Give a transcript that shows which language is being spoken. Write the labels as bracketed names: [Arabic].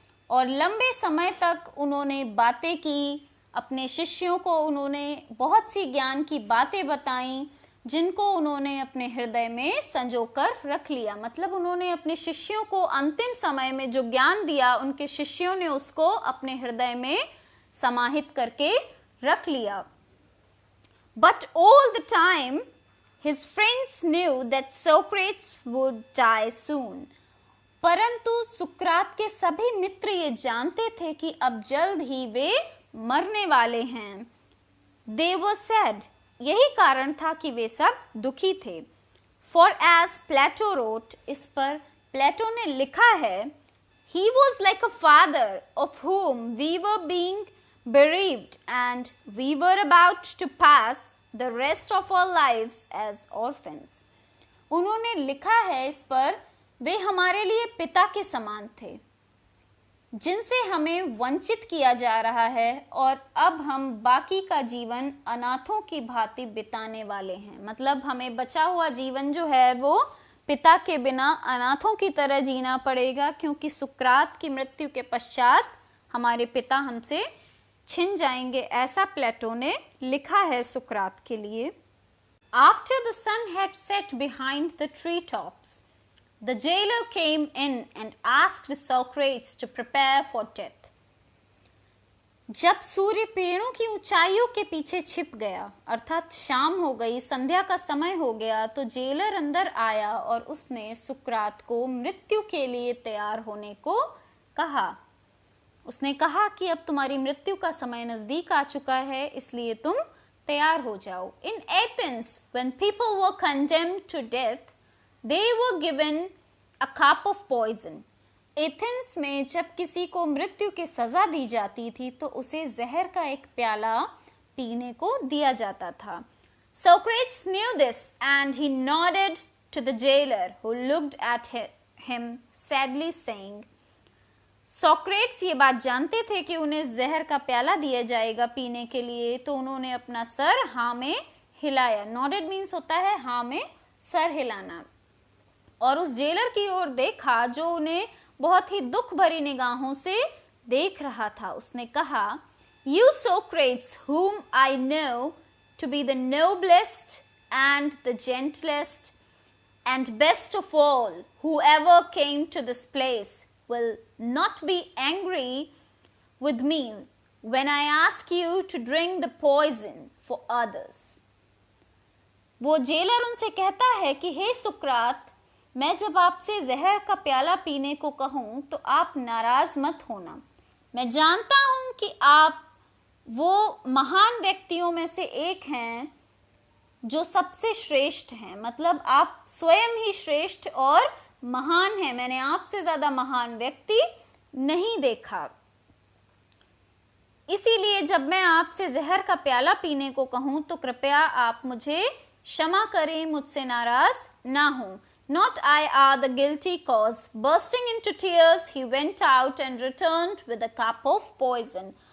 [Hindi] और लंबे समय तक उन्होंने बातें की, अपने शिष्यों को उन्होंने बहुत सी ज्ञान की बातें बताई जिनको उन्होंने अपने हृदय में संजोकर रख लिया. मतलब उन्होंने अपने शिष्यों को अंतिम समय में जो ज्ञान दिया, उनके शिष्यों ने उसको अपने हृदय में समाहित करके रख लिया. [English] But all the time his friends knew that Socrates would die soon. [Hindi] परंतु सुकरात के सभी मित्र ये जानते थे कि अब जल्द ही वे मरने वाले हैं. [English] They were sad. [Hindi] यही कारण था कि वे सब दुखी थे. [English] For as Plato wrote, [Hindi] इस पर प्लेटो ने लिखा है, [English] he was like a father of whom we were being bereaved and we were about to pass the rest of our lives as orphans. [Hindi] उन्होंने लिखा है इस पर, वे हमारे लिए पिता के समान थे जिनसे हमें वंचित किया जा रहा है और अब हम बाकी का जीवन अनाथों की भांति बिताने वाले हैं. मतलब हमें बचा हुआ जीवन जो है वो पिता के बिना अनाथों की तरह जीना पड़ेगा, क्योंकि सुकरात की मृत्यु के पश्चात हमारे पिता हमसे छिन जाएंगे. ऐसा प्लेटो ने लिखा है सुकरात के लिए. [English] After the sun had set behind the treetops, the jailer came in and asked Socrates to prepare for death. [Hindi] जब सूर्य पेड़ों की ऊंचाइयों के पीछे छिप गया, अर्थात शाम हो गई, संध्या का समय हो गया, तो जेलर अंदर आया और उसने सुकरात को मृत्यु के लिए तैयार होने को कहा. उसने कहा कि अब तुम्हारी मृत्यु का समय नजदीक आ चुका है, इसलिए तुम तैयार हो जाओ. [English] In Athens, when people were condemned to death, they were given a cup of poison. [Hindi] Athens में जब किसी को मृत्यु की सजा दी जाती थी तो उसे जहर का एक प्याला पीने को दिया जाता था. [English] Socrates knew this and he nodded to the jailer who looked at him sadly saying. [Hindi] Socrates ये बात जानते थे कि उन्हें जहर का प्याला दिया जाएगा पीने के लिए, तो उन्होंने अपना सर हाँ में हिलाया. [English] nodded means [Hindi] होता है हाँ में सर हिलाना. और उस जेलर की ओर देखा जो उन्हें बहुत ही दुख भरी निगाहों से देख रहा था. उसने कहा, [English] You Socrates, whom I know to be the noblest and the gentlest and best of all who ever came to this place, will not be angry with me when I ask you to drink the poison for others. [Hindi] वो jailer उनसे कहता है कि हे सुकरात, मैं जब आपसे जहर का प्याला पीने को कहूं तो आप नाराज मत होना। मैं जानता हूं कि आप वो महान व्यक्तियों में से एक हैं जो सबसे श्रेष्ठ हैं, मतलब आप स्वयं ही श्रेष्ठ और महान हैं। मैंने आपसे ज्यादा महान व्यक्ति नहीं देखा, इसीलिए जब मैं आपसे जहर का प्याला पीने को कहूं तो कृपया आप मुझे क्षमा करें, मुझसे नाराज ना हो। [English] Not I are the guilty cause. Bursting into tears, he went out and returned with a cup of poison.